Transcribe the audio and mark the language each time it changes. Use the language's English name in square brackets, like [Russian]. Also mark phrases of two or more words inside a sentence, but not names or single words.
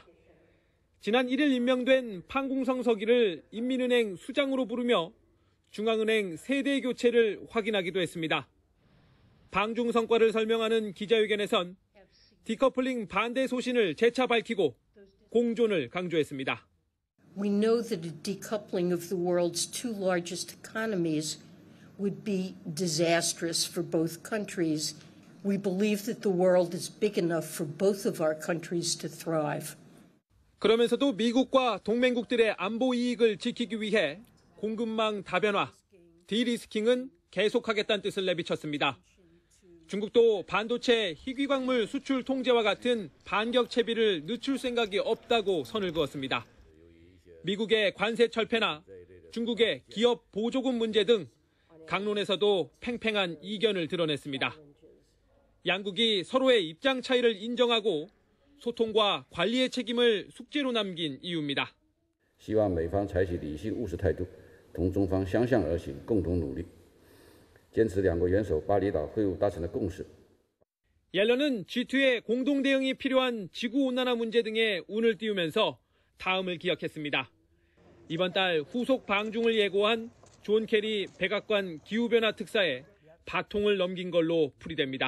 [Korean] 지난 1일 임명된 판공성 서기를 인민은행 수장으로 부르며 중앙은행 세대 교체를 확인하기도 했습니다. 방중 성과를 설명하는 기자회견에선 디커플링 반대 소신을 재차 밝히고 공존을 강조했습니다. [English] We know that a decoupling of the world's two largest economies would be disastrous for both countries. We believe that the world is big enough for both of our countries to thrive. [Korean] 그러면서도 미국과 동맹국들의 안보 이익을 지키기 위해 공급망 다변화, 디리스킹은 계속하겠다는 뜻을 내비쳤습니다. 중국도 반도체 희귀광물 수출 통제와 같은 반격 채비를 늦출 생각이 없다고 선을 그었습니다. 미국의 관세 철폐나 중국의 기업 보조금 문제 등 강론에서도 팽팽한 이견을 드러냈습니다. 양국이 서로의 입장 차이를 인정하고 소통과 관리의 책임을 숙제로 남긴 이유입니다. [Chinese] 希望美方采取理性务实态度，同中方相向而行，共同努力，坚持两国元首巴厘岛会晤达成的共识。 [Korean] 옐런은 G2의 공동 대응이 필요한 지구온난화 문제 등에 운을 띄우면서 다음을 기억했습니다. 이번 달 후속 방중을 예고한 존 케리 백악관 기후변화 특사에 바통을 넘긴 걸로 풀이됩니다.